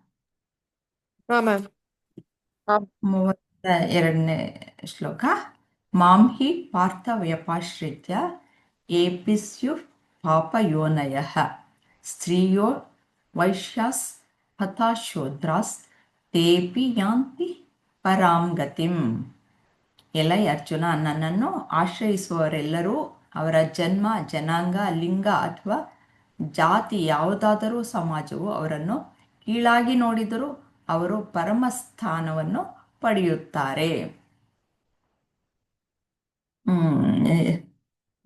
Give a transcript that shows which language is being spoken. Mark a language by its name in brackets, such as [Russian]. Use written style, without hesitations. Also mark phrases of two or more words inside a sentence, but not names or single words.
[Kannada] 32ನೇ ಶ್ಲೋಕ. [Sanskrit] ಮಾಂ ಹಿ ಪಾರ್ಥ ವ್ಯಪಾಶ್ರಿತ್ಯ ಏಪಿಸ್ಯು ಪಾಪಯೋನಯಃ ಸ್ತ್ರೀಯೋ ವೈಶ್ಯಾಸ್ ಹತಾ ಶೂದ್ರಾಸ್ ತೇಪಿ ಯಾಂತಿ ಪರಾಂ ಗತಿಂ. [Kannada] ಎಲೈ ಅರ್ಜುನ, ನನ್ನನ್ನು ಆಶ್ರಯಿಸುವವರೆಲ್ಲರೂ ಅವರ ಜನ್ಮ, ಜನಾಂಗ, ಲಿಂಗ ಅಥವಾ ಜಾತಿ ಯಾವುದಾದರೂ ಸಮಾಜವು ಅವರನ್ನು ಕೀಳಾಗಿ ನೋಡಿದರೂ ಅವರು ಪರಮಸ್ಥಾನವನ್ನು ಪಡೆಯುತ್ತಾರೆ.